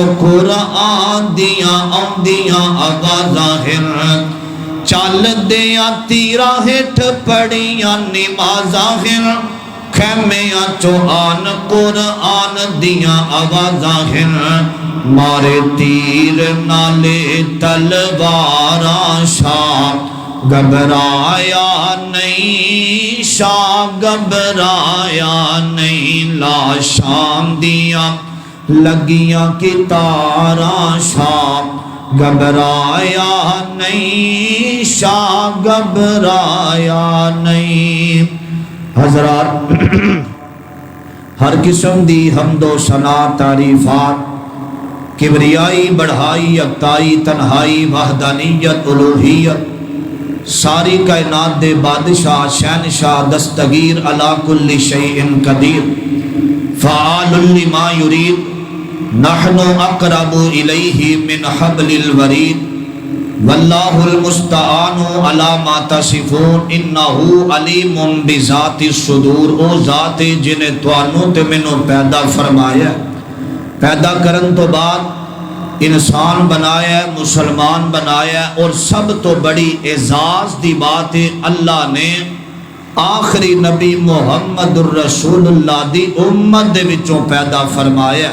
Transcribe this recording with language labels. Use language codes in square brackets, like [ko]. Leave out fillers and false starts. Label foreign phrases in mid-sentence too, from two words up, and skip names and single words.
[pa] قرآن دیاں آندیاں آوازاں ہن، چل دیاں تیرا ہیٹھ پڑیاں نمازاں ہن، خیمیاں چو آن قرآن دیاں آوازاں ہن، مارے تیر نالے تلواراں، شاہ گھبرایا نہیں، شاہ گھبرایا نہیں، لاشاں دیاں لگیاں کتاراں، شاہ گھبرایا نہیں، شاہ گھبرایا نہیں۔ حضرات، ہر قسم دی حمد و ثنا تعریفات، کبریائی بڑھائی یکتائی تنہائی وحدانیت الوہیت، ساری کائنات دے بادشاہ شہنشاہ دستگیر [ar] علی کل شیء قدیر، [pa] فعال لما یرید، نحن اقرب الیہ من حبل الورید، [ur] واللہ [pa] المستعان علی ما تصفون، انہ علیم بذات الصدور۔ او ذات جنہیں توانوں تے منوں پیدا فرمایا، پیدا کرن تو بعد انسان بنایا، مسلمان بنایا، اور سب تو بڑی اعزاز دی بات ہے اللہ نے آخری نبی [ar] محمد الرسول اللہ [pa] دی امت دے وچوں پیدا فرمایا۔